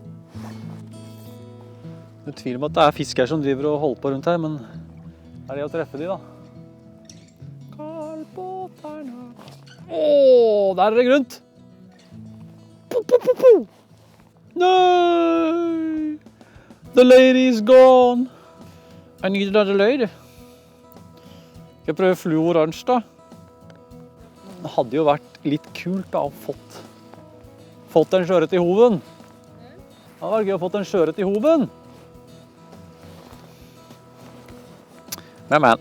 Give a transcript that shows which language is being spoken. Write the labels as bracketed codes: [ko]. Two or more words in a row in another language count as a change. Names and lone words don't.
[no] Det er tvil om at det er fisk her som driver og holder på rundt her, men er det å treffe de da? Karlbåterne. Åh, der er det grunt! Nei! [en] The lady is gone! I need another lady. [no] Skal jeg prøve flue oransje da? Det hadde jo vært litt kult da å fått en sjøørret i hoven. Det hadde vært gøy å fått en sjøørret i hoven. Men.